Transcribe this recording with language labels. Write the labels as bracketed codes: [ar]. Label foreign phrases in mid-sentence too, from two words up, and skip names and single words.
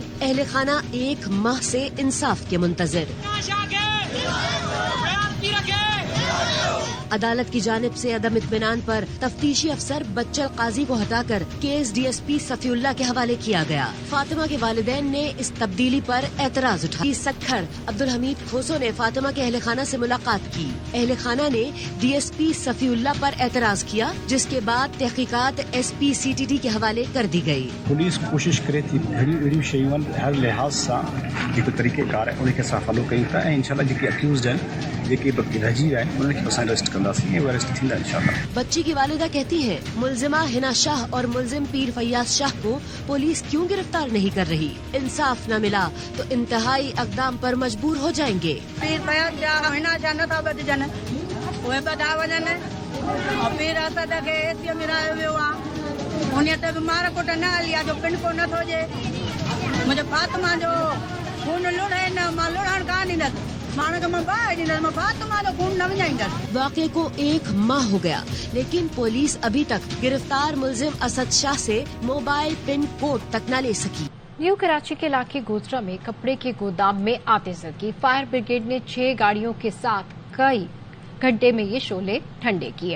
[ur] اہل خانہ 1 ماہ سے انصاف کے منتظر. عدالت کی جانب سے عدم اطمینان پر تفتیشی افسر بچل قاضی کو ہٹا کر کیس DSP صفی اللہ کے حوالے کیا گیا. فاطمہ کے والدین نے اس تبدیلی پر اعتراض اٹھایا. سکھر عبدالحمید کھوسو نے فاطمہ کے اہل خانہ سے ملاقات کی. اہل خانہ نے DSP صفی اللہ پر اعتراض کیا، جس کے بعد تحقیقات SP CTD کے حوالے کر دی گئی. [sd] पुलिस कोशिश करे थी घड़ी शयून हर लिहाज सा जेको तरीक़ेकार है उनके सां फॉलो कयूं था ऐं इंशाल्लाह जेके अक्यूज़्ड आहिनि जेके बदजी आहिनि उन्हनि खे असां अरेस्ट कंदासीं ऐं अरेस्ट थींदा इंशाल्लाह। [ur] بچی کی والدہ کہتی ہے ملزمہ حنا شاہ اور ملزم پیر فیاض شاہ کو پولیس کیوں گرفتار نہیں کر رہی. انصاف نہ ملا تو انتہائی اقدام پر مجبور ہو جائیں گے. [sd] पीर फयाज शाह हिना शाह नथा बचजन उहे बधा वञनि और पीर असद खे एसीअ में रहियो वियो आहे उन ते बि मार कुट न हली आहे जो पिन को नथो जे। मुंहिंजो फातिमा जो खून लुड़े न मां लुड़ण कान ॾींदसि। [ur] واقعے کو 1 ماہ ہو گیا، لیکن پولیس ابھی تک گرفتار ملزم اسد شاہ سے موبائل پن کوڈ تک نہ لے سکی. نیو کراچی کے علاقے گودھرا میں کپڑے کے گودام میں آتشبازی کی. فائر بریگیڈ نے 6 گاڑیوں کے ساتھ کئی گھنٹے میں یہ شعلے ٹھنڈے کیے.